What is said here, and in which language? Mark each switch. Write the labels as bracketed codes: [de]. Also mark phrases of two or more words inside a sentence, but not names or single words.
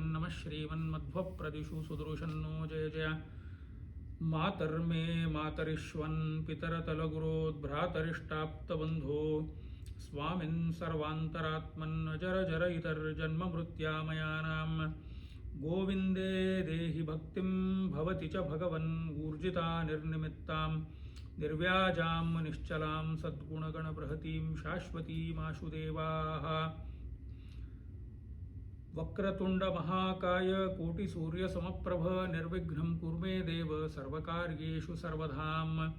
[sa] ನಮಃ ಶ್ರೀಮನ್ಮಧ್ವ ಪ್ರದಿಶು ಸುದೃಶನ್ನೋ ಜಯ ಜಯ ಮಾತರ್ಮೇ ಮಾತರಿಶ್ವನ್ ಪಿತರತಲಗುರೋದ್ ಭ್ರಾತರಿಷ್ಟಾಪ್ತಬಂಧೋ ಸ್ವಾಮಿನ್ ಸರ್ವಾಂತರಾತ್ಮನ್ ಅಜರ ಜರ ಇತರ್ಜನ್ಮ ಮೃತ್ಯಾಮಯಾನಾಂ ಗೋವಿಂದೇ ದೇಹಿ ಭಕ್ತಿಂ ಭವತಿ ಚ ಭಗವನ್ ಊರ್ಜಿತಾ ನಿರ್ನಿಮಿತ್ತಾಂ ನಿರ್ವ್ಯಾಜಾಂ ನಿಶ್ಚಲಾಂ ಸದ್ಗುಣಗಣಬೃಹತೀಂ ಶಾಶ್ವತೀಮಾಶುದೇವಾಃ ವಕ್ರತುಂಡ ಮಹಾಕಾಯ ಕೋಟಿ ಸೂರ್ಯ ಸಮಪ್ರಭ ನಿರ್ವಿಘ್ನಂ ಕುರ್ಮೇ ದೇವ ಸರ್ವಕಾರ್ಯೇಷು ಸರ್ವಧಾಂ